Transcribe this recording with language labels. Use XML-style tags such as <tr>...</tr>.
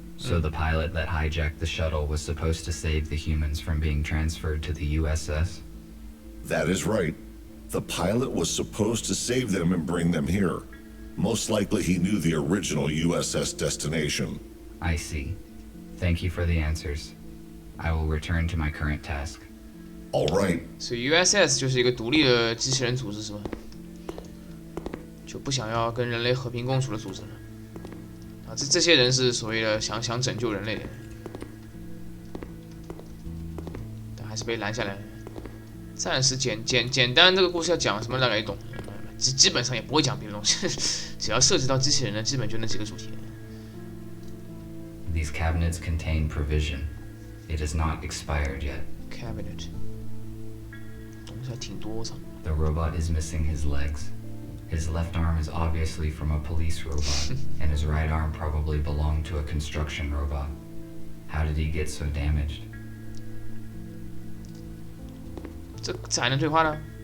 <en>So the pilot that hijacked the shuttle was supposed to save the humans from being transferred to the USS? That is right. The pilot was supposed to save them and bring them here. Most likely he knew the original USS destination. I see. Thank you for the answers. I will return to my current task. All right.</en> <zh>所以 USS 就是一个独立的机器人组织是吧？就不想要跟人类和平共处的组织了。啊，这些人是所谓的想拯救人类的，但还是被拦下来了。暂时简单这个故事要讲什么大概也懂，基本上也不会讲别的东西，只要涉及到机器人的，基本就那几个主题。</zh> <en>These cabinets contain provision. It is not expired yet.</en> <zh>Cabinet 东西还挺多，操！</zh> <en>The robot is missing his legs. His left arm is obviously from a police robot, and his right arm probably belonged to a construction robot. How did he get so damaged?</en> <zh>这还能对话呢？</zh>